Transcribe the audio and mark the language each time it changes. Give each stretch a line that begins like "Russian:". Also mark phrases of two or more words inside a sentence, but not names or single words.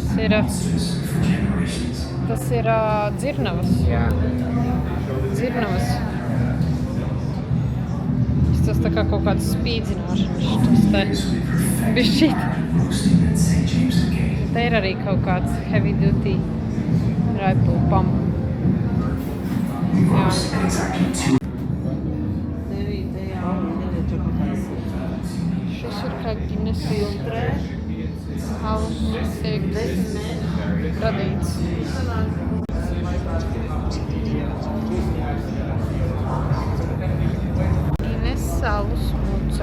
Latvian: ir, tas ir dzirnavas. Jā. Dzirnavas. Tas tā kā kaut kāds spīdzināšanas, tas te bišķīt. Te ir arī kaut kāds
English: heavy duty rifle pump.
Latvian: Jā. Šis ir kā Guinness alus tiek radīts. Guinness alus muca.